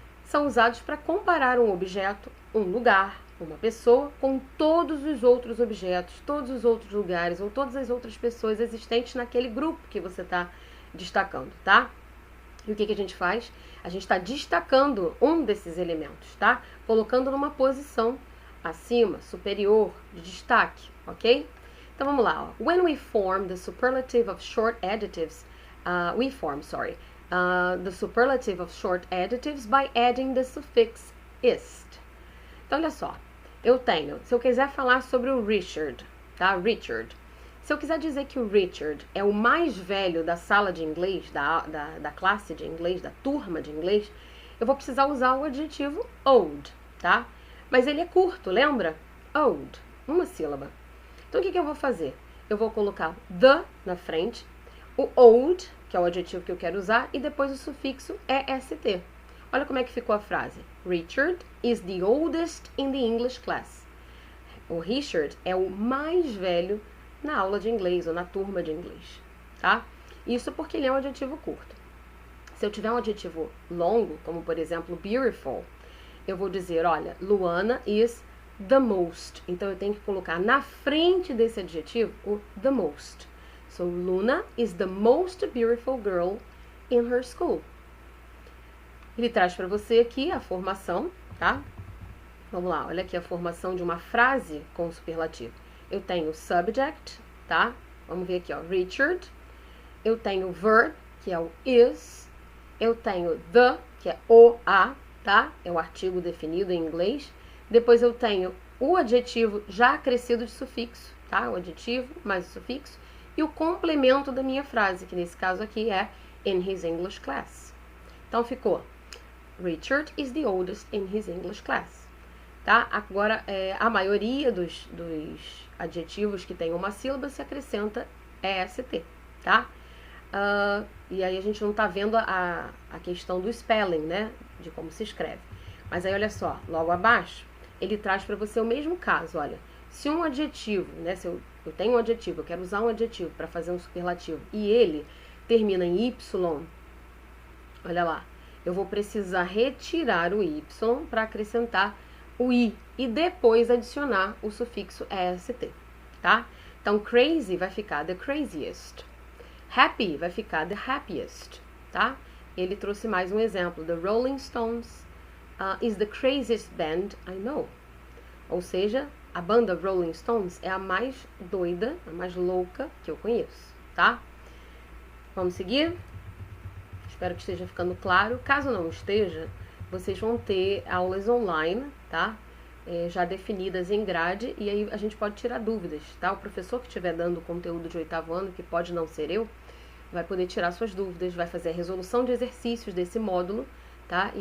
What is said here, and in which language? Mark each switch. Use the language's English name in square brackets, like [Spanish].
[Portuguese] São usados para comparar um objeto, um lugar, uma pessoa com todos os outros objetos, todos os outros lugares ou todas as outras pessoas existentes naquele grupo que você está destacando, tá? E o que a gente faz? A gente está destacando um desses elementos, tá? Colocando numa posição acima, superior, de destaque, ok? Então vamos lá. Ó. [English] When we form the superlative of short adjectives, the superlative of short adjectives by adding the suffix ist. [Portuguese] Então olha só, se eu quiser falar sobre o Richard, tá? Richard. Se eu quiser dizer que o Richard é o mais velho da sala de inglês, da classe de inglês, da turma de inglês, eu vou precisar usar o adjetivo old, tá? Mas ele é curto, lembra? Old, uma sílaba. Então, o que eu vou fazer? Eu vou colocar the na frente, o old, que é o adjetivo que eu quero usar, e depois o sufixo est. Olha como é que ficou a frase. [English] Richard is the oldest in the English class. [Portuguese] O Richard é o mais velho na aula de inglês ou na turma de inglês, tá? Isso porque ele é um adjetivo curto. Se eu tiver um adjetivo longo, como por exemplo beautiful, eu vou dizer, olha, [English] Luana is the most. [Portuguese] Então eu tenho que colocar na frente desse adjetivo o the most. [English] So Luna is the most beautiful girl in her school. [Portuguese] Ele traz para você aqui a formação, tá? Vamos lá, olha aqui a formação de uma frase com superlativo. Eu tenho subject, tá? Vamos ver aqui, ó, Richard. Eu tenho verb, que é o is. Eu tenho the, que é o, a, tá? É o artigo definido em inglês. Depois eu tenho o adjetivo já acrescido de sufixo, tá? O adjetivo mais o sufixo. E o complemento da minha frase, que nesse caso aqui é [English] in his English class. [Portuguese] Então ficou [English] Richard is the oldest in his English class. [Portuguese] Tá? Agora, a maioria dos adjetivos que tem uma sílaba se acrescenta EST, tá? E aí a gente não tá vendo a questão do spelling, né? De como se escreve. Mas aí, olha só, logo abaixo, ele traz para você o mesmo caso, olha. Se um adjetivo, né? Se eu tenho um adjetivo, eu quero usar um adjetivo para fazer um superlativo, e ele termina em Y, olha lá, eu vou precisar retirar o Y para acrescentar o I e depois adicionar o sufixo EST, tá? Então, crazy vai ficar the craziest. Happy vai ficar the happiest, tá? Ele trouxe mais um exemplo. [English] The Rolling Stones is the craziest band I know. [Portuguese] Ou seja, a banda Rolling Stones é a mais doida, a mais louca que eu conheço, tá? Vamos seguir? Espero que esteja ficando claro. Caso não esteja, vocês vão ter aulas online, tá? Já definidas em grade, e aí a gente pode tirar dúvidas, tá? O professor que estiver dando o conteúdo de 8º ano, que pode não ser eu, vai poder tirar suas dúvidas, vai fazer a resolução de exercícios desse módulo, tá?